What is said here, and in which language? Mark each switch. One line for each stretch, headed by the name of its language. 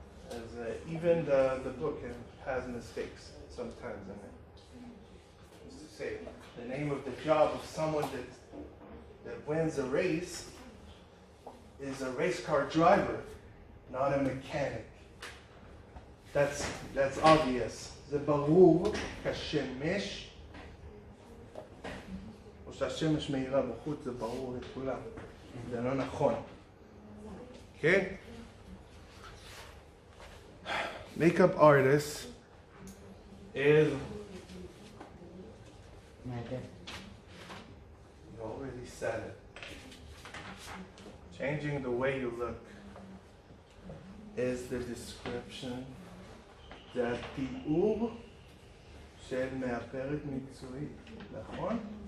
English: As, even the book has mistakes sometimes in it. Just to say the name of the job of someone that wins a race is a race car driver, not a mechanic. That's obvious.
Hebrew: זה ברור כשמש, או שהשמש מאירה בחוץ, זה ברור לכולם. זה לא נכון. Okay?
English: Makeup artist is, you already said it. changing the way you look, is the description.
Hebrew: זה התיאור של מאפרת מקצועית, נכון?